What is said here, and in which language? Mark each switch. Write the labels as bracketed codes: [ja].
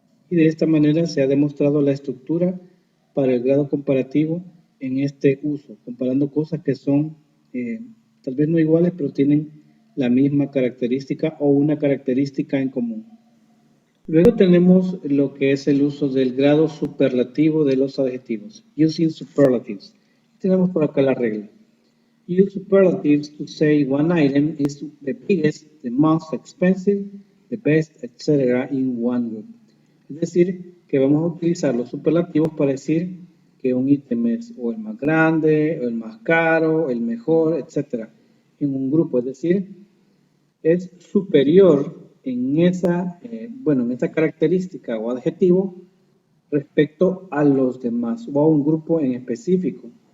[es] Y de esta manera se ha demostrado la estructura para el grado comparativo en este uso, comparando cosas que son tal vez no iguales, pero tienen la misma característica o una característica en común. Luego tenemos lo que es el uso del grado superlativo de los adjetivos, [en] using superlatives. [es] Tenemos por acá la regla. [en] Use superlatives to say one item is the biggest, the most expensive, the best, etc. in one group. [es] Es decir, que vamos a utilizar los superlativos para decir que un ítem es o el más grande, o el más caro, el mejor, etc. en un grupo. Es decir, es superior en esa, en esa característica o adjetivo respecto a los demás o a un grupo en específico.